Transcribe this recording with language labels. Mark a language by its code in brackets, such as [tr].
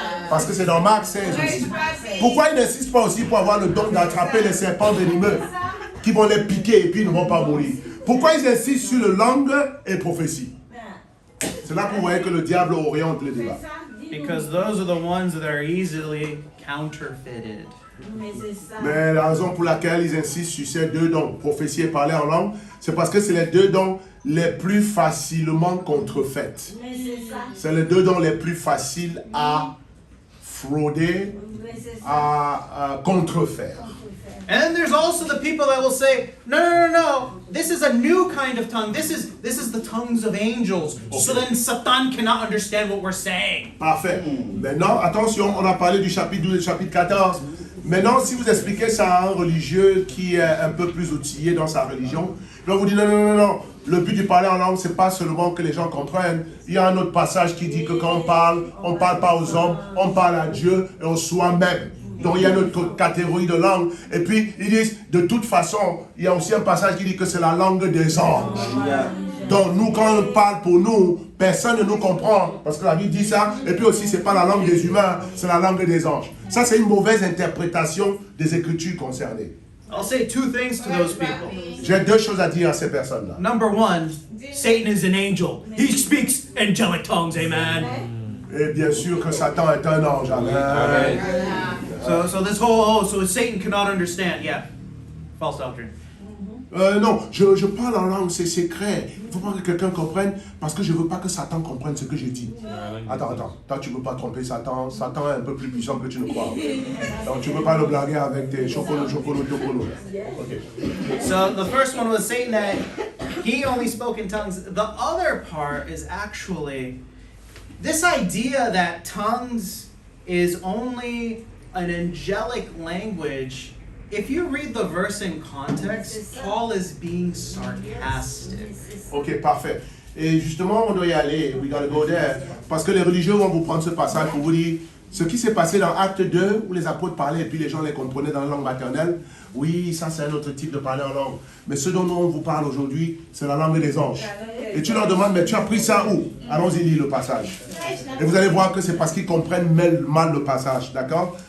[fr] Parce que c'est dans Marc 16 aussi. Pourquoi ils n'insistent pas aussi pour avoir le don d'attraper les serpents venimeux qui vont les piquer et puis ils ne vont pas mourir? Pourquoi ils insistent sur le langue et prophétie? C'est là que vous voyez que le diable oriente les débats. [en] Because those are the ones that are easily counterfeited. [fr] Mais la raison pour laquelle ils insistent sur ces deux dons, prophétie et parler en langue, c'est parce que c'est les deux dons les plus facilement contrefaits. C'est les deux dons les plus faciles à frauder, à contrefaire. [en] And then there's also the people that will say, no, this is a new kind of tongue. This is the tongues of angels. Okay. So then Satan cannot understand what we're saying. [fr] Parfait. Maintenant, attention, on a parlé du chapitre 12 et du chapitre 14. Maintenant, si vous expliquez ça à un religieux qui est un peu plus outillé dans sa religion, il va vous dire non. Le but du parler en langue, c'est pas seulement que les gens comprennent. Il y a un autre passage qui dit que quand on parle pas aux hommes, on parle à Dieu et au soi-même. Donc il y a une autre catégorie de langue. Et puis ils disent, de toute façon, il y a aussi un passage qui dit que c'est la langue des anges. Donc nous, quand on parle pour nous, personne ne nous comprend. Parce que la Bible dit ça. Et puis aussi, c'est pas la langue des humains, c'est la langue des anges. Ça, c'est une mauvaise interprétation des Écritures concernées. [en] I'll say two things to those people. [fr] J'ai deux choses à dire à ces personnes-là. [en] Number one, Satan is an angel. He speaks angelic tongues, amen. [fr] Et bien sûr que Satan est un ange. Amen. [en] So this whole, so Satan cannot understand. Yeah, false doctrine. [fr] Non, je parle en langue, c'est secret. Il ne faut pas que quelqu'un comprenne parce que je ne veux pas que Satan comprenne ce que je dis. Attends. Toi, tu ne peux pas tromper Satan. Satan est un peu plus puissant que tu ne crois. Donc, tu ne peux pas le blaguer avec tes chocolat. Okay. [en] So the first one was Satan that he only spoke in tongues. The other part is actually this idea that tongues is only an angelic language. If you read the verse in context, Paul is being sarcastic. [fr] Ok, parfait. Et justement, on doit y aller. [en] We gotta go there. [fr] Parce que les religieux vont vous prendre ce passage pour vous dire ce qui s'est passé dans Acte 2, où les apôtres parlaient et puis les gens les comprenaient dans la langue maternelle. Oui, ça c'est un autre type de parler en langue. Mais ce dont on vous parle aujourd'hui, c'est la langue des anges. Et tu leur demandes, mais tu as pris ça où? Allons-y, lis le passage. Et vous allez voir que c'est parce qu'ils comprennent mal le passage. D'accord?